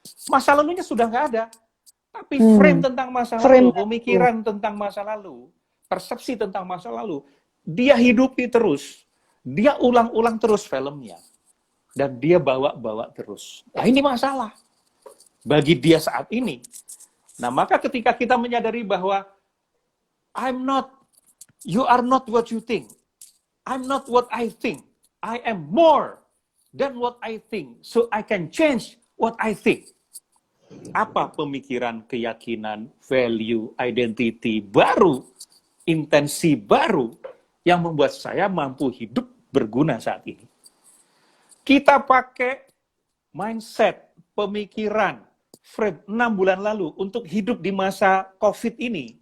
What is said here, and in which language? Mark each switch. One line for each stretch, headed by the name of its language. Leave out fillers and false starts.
Indonesian: Masa lalunya sudah nggak ada, tapi frame Hmm. tentang masa Frame lalu, pemikiran tentang masa lalu, persepsi tentang masa lalu, dia hidupi terus, dia ulang-ulang terus filmnya, dan dia bawa-bawa terus. Nah, ini masalah bagi dia saat ini. Nah, maka ketika kita menyadari bahwa
English: I'm not, you are not what you think, I'm not what I think, I am more than what I think, so I can change what I think.
Indonesian: Apa pemikiran, keyakinan, value, identity baru, intensi baru yang membuat saya mampu hidup berguna saat ini. Kita pakai mindset, pemikiran, frame 6 bulan lalu untuk hidup di masa COVID ini.